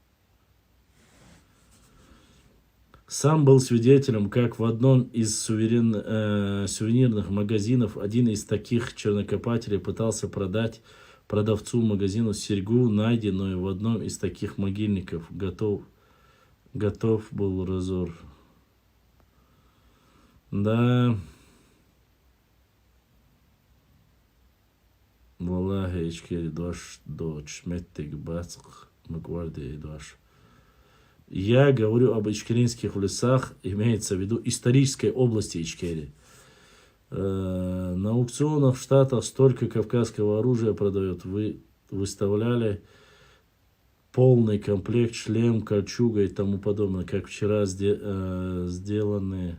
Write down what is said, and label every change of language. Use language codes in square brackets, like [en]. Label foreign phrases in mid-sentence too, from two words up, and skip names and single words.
[ru] Сам был свидетелем, как в одном из сувенирных магазинов один из таких чернокопателей пытался продать продавцу магазину серьгу, найденную в одном из таких могильников. Готов был разор. Да. [ce] Валлахи, ичкери дош доч меттик бацк мгварди дош. [ru] Я говорю об ичкеринских лесах, имеется в виду исторической области Ичкерии. На аукционах в Штатах столько кавказского оружия продают. Выставляли полный комплект, шлем, кольчуга и тому подобное, как вчера сделанные.